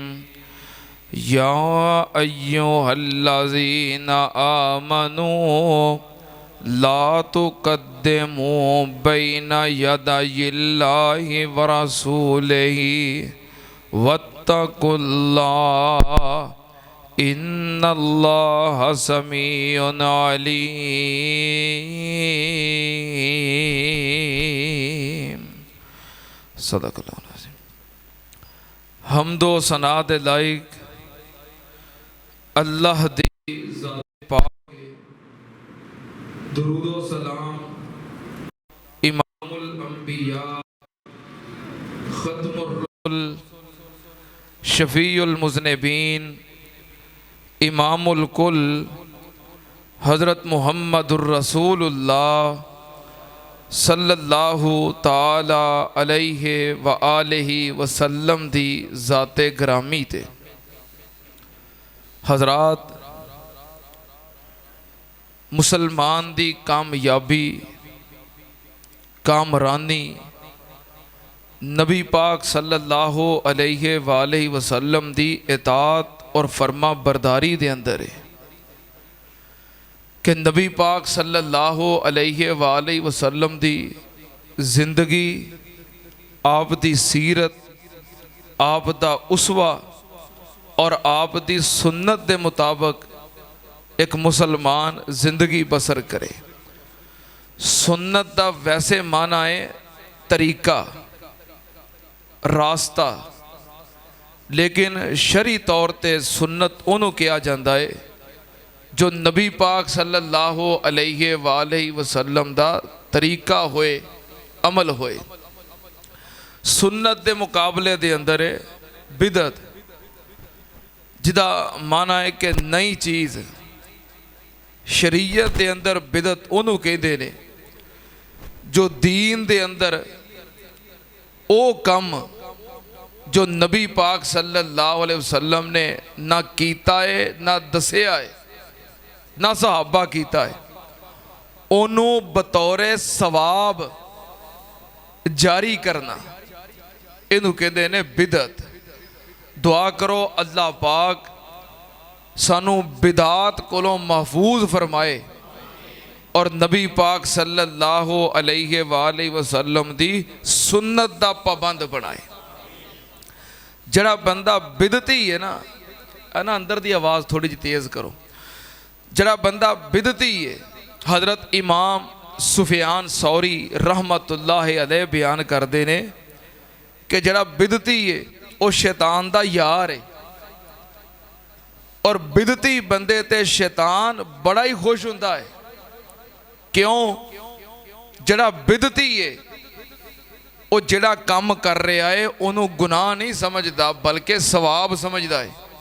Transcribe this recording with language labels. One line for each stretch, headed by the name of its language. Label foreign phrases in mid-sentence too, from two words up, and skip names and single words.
Arabic: يا أيها الذين آمنوا لا تقدموا بين يدي الله ورسوله واتقوا الله إن الله سميع عليم. صدق الله العظيم.
Punjabi: حمد و ثنا دے لائق اللہ دی ذات پاک، درود و سلام امام الانبیاء
Arabic: خاتم الرسل شفيع المذنبين إمام الكل حضرة محمد رسول الله صلى الله تعالى عليه وآله وسلم
Punjabi: دی ذاتِ گرامی تے. حضرات، مسلمان دی کامیابی کامرانی نبی پاک
Arabic: صلى الله عليه وآله وسلم
Punjabi: دی اطاعت اور فرماں برداری دے اندر ہے کہ نبی پاک
Arabic: صلى الله عليه وآله وسلم
Punjabi: دی زندگی، آپ دی سیرت، آپ دا اسوہ اور آپ دی سنت دے مطابق ایک مسلمان زندگی بسر کرے. سنت دا ویسے معنی ہے طریقہ، راستہ، لیکن شرعی طور تے سنت انہاں نے کہا جاتا ہے جو نبی پاک
Arabic: صلى الله عليه وآله وسلم
Punjabi: دا طریقہ ہوئے، عمل ہوئے. سنت دے مقابلے دے اندر ہے بدعت، جدا معنی ہے کہ نئی چیز. شریعت دے اندر بدعت انہاں نے کہتے ہیں جو دین دے اندر او کم جو نبی پاک
Arabic: صلى الله عليه وسلم
Punjabi: نے نہ کیتا ہے، نہ دسیا ہے، نہ صحابہ کیتا ہے، اونوں بطورِ ثواب جاری کرنا، اینوں کہتے ہیں بدعت. دعا کرو اللہ پاک سانوں بدعات کولوں محفوظ فرمائے اور نبی پاک
Arabic: صلى الله عليه وسلم
Punjabi: دی سنت دا پابند بنائے. جیہڑا بندہ بدعتی ہے نا اندر دی آواز تھوڑی جی تیز کرو. جیہڑا بندہ بدعتی ہے، حضرت امام سفیان ثوری
Arabic: رحمة الله عليه
Punjabi: بیان کرتے نے کہ جیہڑا بدعتی ہے وہ شیطان دا یار ہے اور بدعتی بندے تے شیطان بڑا ہی خوش ہوتا ہے. क्यों?
Urdu: جڑا بدعتی ہے وہ جڑا کام کر رہا ہے انہوں نے گناہ نہیں سمجھتا بلکہ ثواب سمجھتا ہے.